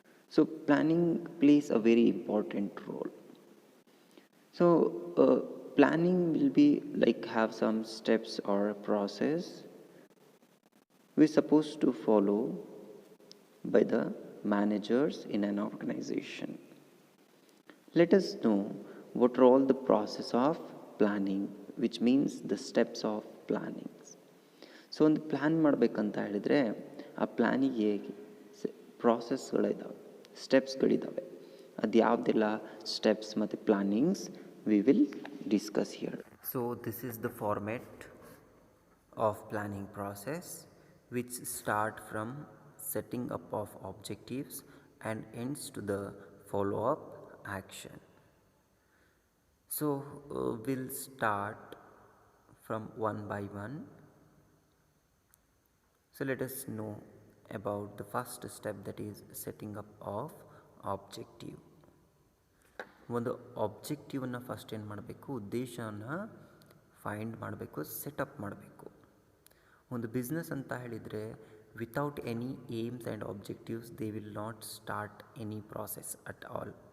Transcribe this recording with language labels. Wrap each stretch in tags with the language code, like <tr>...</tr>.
<en>So, planning plays a very important role. So, planning will be like have some steps or process we're supposed to follow by the managers in an organization. Let us know what are all the process of planning, which means the steps of planning.</en> <kn>So ಒಂದು plan ಮಾಡಬೇಕಂತ ಹೇಳಿದರೆ ಆ ಪ್ಲ್ಯಾನಿಗೆ ಪ್ರಾಸೆಸ್ಗಳಿದ್ದಾವೆ, ಸ್ಟೆಪ್ಸ್ಗಳಿದ್ದಾವೆ. ಅದು ಯಾವುದೆಲ್ಲ</kn> <en>steps</en> <kn>ಮತ್ತು</kn> <en>Plannings we will discuss here. So this is the format of planning process which start from setting up of objectives and ends to the follow-up action. So we'll start from one by one. So let us know about the first step, that is setting up of objective.</en> <kn>ಒಂದು ಆಬ್ಜೆಕ್ಟಿವನ್ನು first ಏನು ಮಾಡಬೇಕು, ಉದ್ದೇಶನ find ಮಾಡಬೇಕು, setup ಮಾಡಬೇಕು. ಒಂದು business ಅಂತ ಹೇಳಿದರೆ</kn> <en>Without any aims and objectives they will not start any process at all.</en>